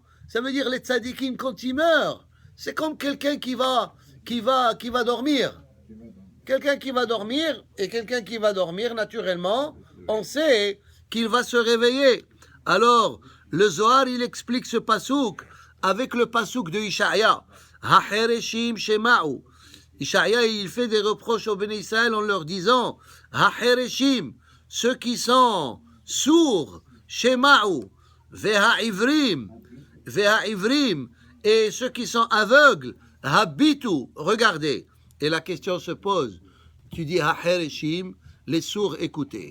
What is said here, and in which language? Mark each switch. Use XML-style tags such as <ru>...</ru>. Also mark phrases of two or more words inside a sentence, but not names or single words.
<fr>Ça veut dire les tzadikim, quand ils meurent, c'est comme quelqu'un qui va dormir. Quelqu'un qui va dormir, et quelqu'un qui va dormir, naturellement, on sait qu'il va se réveiller. Alors, le Zohar, il explique ce pasouk avec le pasouk de Ishaïa.</fr> <he>החרשים שמעו.</he> <fr>Ishaïa, il fait des reproches aux Béné Israël en leur disant, Ha-hereshim, ceux qui sont sourds, shema'u. Veha-ivrim, et ceux qui sont aveugles, habitu, regardez. Et la question se pose, tu dis ha-hereshim, les sourds écoutez.</fr>